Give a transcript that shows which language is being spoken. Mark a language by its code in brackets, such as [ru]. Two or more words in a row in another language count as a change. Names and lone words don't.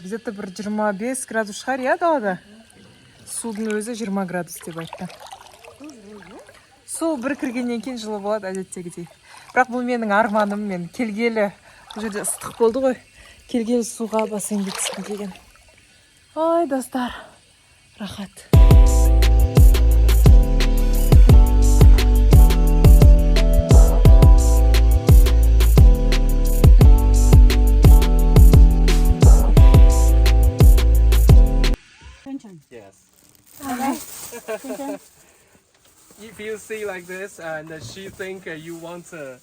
[kk] Где-то бір 25 градус шығар, далада? Судың өзі 20 градус деп айтты. Су бір кіргеннен кейін жылы болады, әдеттегідей. Бірақ бұл менің арманым, мен келгелі, бұл жерде ыстық болды ғой, келгелі суға бассейнге түскім келген. Ой, достар, рахат. [en] Yes. If you see like this and she think you want to